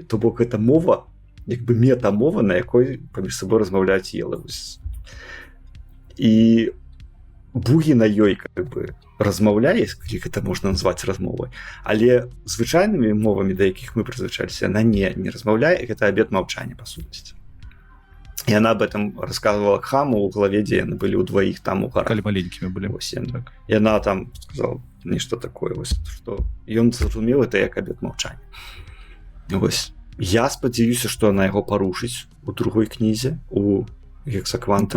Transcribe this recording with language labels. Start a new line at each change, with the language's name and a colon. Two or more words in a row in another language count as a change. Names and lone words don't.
Belarusian: То бок гэта мова, як бы метамова, на якой паміж сабой размаўляюць елы. І Бугі на ёй
Russian: как бы
Belarusian: размаўляе, калі гэта можна назваць размовай, але звычайнымі мовамі, да якіх мы прызвычаліся, яна не размаўляе, гэта абет маўчання, па сутнасці. І яна
Russian: об этом рассказывала
Belarusian: Хаму ў главе, дзе яны былі ўдваіх там у гарах. Калі маленькімі былі. Так. Яна там сказала нешта такое, вось, што ён зразумеў это як абет маўчання. Вось. Я спадзяюся, што яна яго парушыць у другой кнізе, у Гексаквантары.